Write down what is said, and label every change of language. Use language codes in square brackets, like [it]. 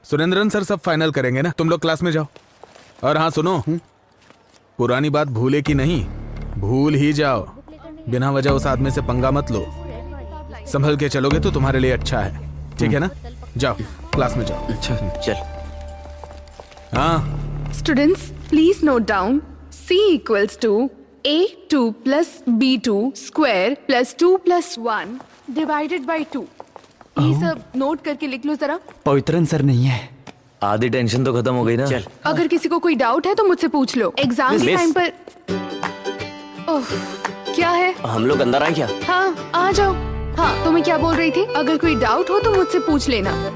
[hi] Surendran sir सब final करेंगे ना। तुम लोग क्लास में जाओ। और हाँ सुनो, पुरानी बात भूले की नहीं, भूल ही जाओ। बिना वजह उस आदमी से पंगा मत लो। संभल के चलोगे तो तुम्हारे लिए अच्छा है, ठीक है ना? जाओ क्लास में जाओ। अच्छा चल। हाँ [en] Students please note down, C equals to A2 plus B2 square plus 2 plus 1 divided by 2. [hi] ये सब नोट करके लिख लो जरा। पवित्रन सर नहीं है। आधी टेंशन तो खत्म हो गई ना। चल अगर किसी को कोई डाउट है तो मुझसे पूछ लो। एग्जाम के मिस। टाइम पर ओह, क्या है? हम लोग अंदर आए क्या? हाँ आ जाओ। हाँ तो मैं क्या बोल रही थी, अगर कोई डाउट हो तो मुझसे पूछ लेना।